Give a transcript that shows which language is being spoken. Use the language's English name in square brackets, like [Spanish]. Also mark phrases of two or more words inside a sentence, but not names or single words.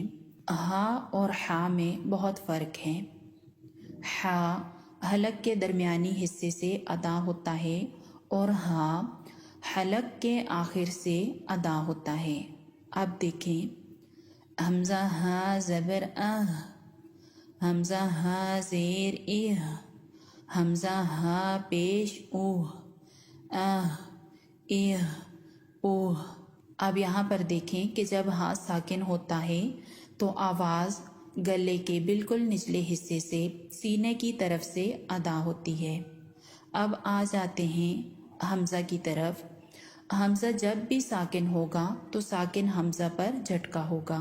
[Urdu] ہا اور حا میں بہت فرق ہے۔ حا حلق کے درمیانی حصے سے ادا ہوتا ہے اور ہا حلق کے آخر سے ادا ہوتا ہے۔ اب دیکھیں، حمزہ ہا زبر اہ، حمزہ ہا زیر اہ، حمزہ ہا پیش اوہ، اہ اہ اوہ۔ اب یہاں پر دیکھیں کہ جب ہا ساکن ہوتا ہے تو آواز گلے کے بالکل نچلے حصے سے سینے کی طرف سے ادا ہوتی ہے۔ اب آ جاتے ہیں حمزہ کی طرف۔ حمزہ جب بھی ساکن ہوگا تو ساکن حمزہ پر جھٹکا ہوگا۔